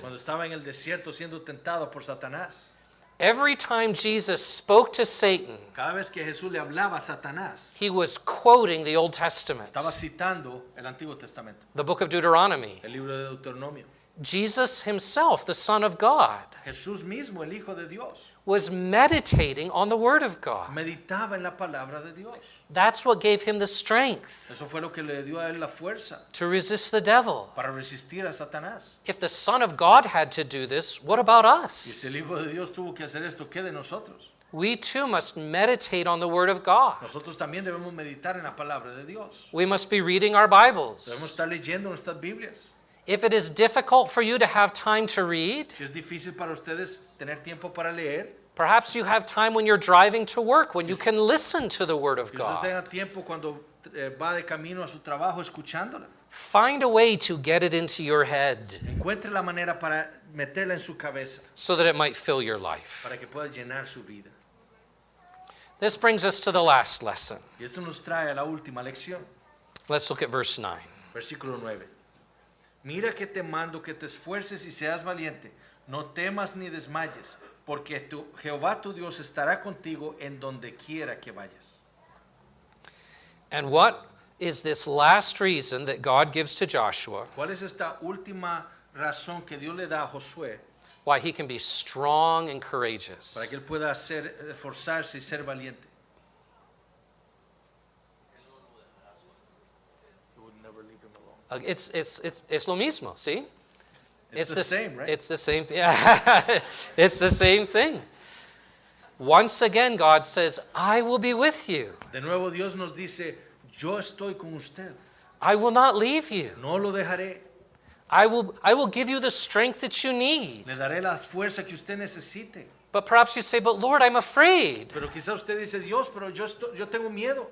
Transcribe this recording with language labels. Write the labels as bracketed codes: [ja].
[es] Cuando estaba en el desierto siendo tentado por Satanás, [en] every time Jesus spoke to Satan, [es] cada vez que Jesús le hablaba a Satanás, [en] he was quoting the Old Testament, [es] estaba citando el Antiguo Testamento, [en] the book of Deuteronomy. [es] el libro de Deuteronomio. [en] Jesus himself, the Son of God, [es] Jesús mismo, el Hijo de Dios, [en] was meditating on the Word of God. [es] meditaba en la palabra de Dios. [en] That's what gave him the strength [es] Eso fue lo que le dio a él la fuerza [en] to resist the devil. [es] para resistir a Satanás. [en] If the Son of God had to do this, what about [es] Y si el [en] us? [es] Hijo de Dios tuvo que hacer esto, ¿qué de nosotros? [en] We too must meditate on the Word of God. [es] Nosotros también debemos meditar en la palabra de Dios. [en] We must be reading our [es] Debemos [en] Bibles. [es] estar leyendo nuestras Biblias. [en] If it is difficult for you to have time to read, [es] Si es difícil para ustedes tener tiempo para leer, [en] perhaps you have time when you're driving to work when you can listen to the Word of [es] que usted [en] God. [es] tenga tiempo cuando va de camino a su trabajo escuchándola. [en] Find a way to get it into your head [es] Encuentre la manera para meterla en su cabeza, [en] so that it might fill your life. [es] para que pueda llenar su vida. [en] This brings us to the last lesson. [es] Y esto nos trae a la última lección, [en] Let's look at verse 9. [es] versículo 9. Mira que te mando que te esfuerces y seas valiente, no temas ni desmayes, porque Jehová tu Dios estará contigo en donde quiera que vayas. [en] And what is this last reason that God gives to Joshua [es] ¿Cuál es esta última razón que Dios le da a Josué [en] why he can be strong and [es] para [en] courageous? [es] que él pueda esforzarse y ser valiente? [en] He would never leave him alone. It's [es] lo mismo, ¿sí? [en] It's the same, right? It's the same thing. Yeah. It's the same thing. Once again, God says, I will be with you. [es] De nuevo Dios nos dice, yo estoy con usted, [en] I will not leave you. [es] no lo dejaré, [en] I will give you the strength that you need. [es] le daré la fuerza que usted necesite. [en] But perhaps you say, but Lord, I'm afraid. [es] Pero quizá usted dice, Dios, pero yo tengo miedo,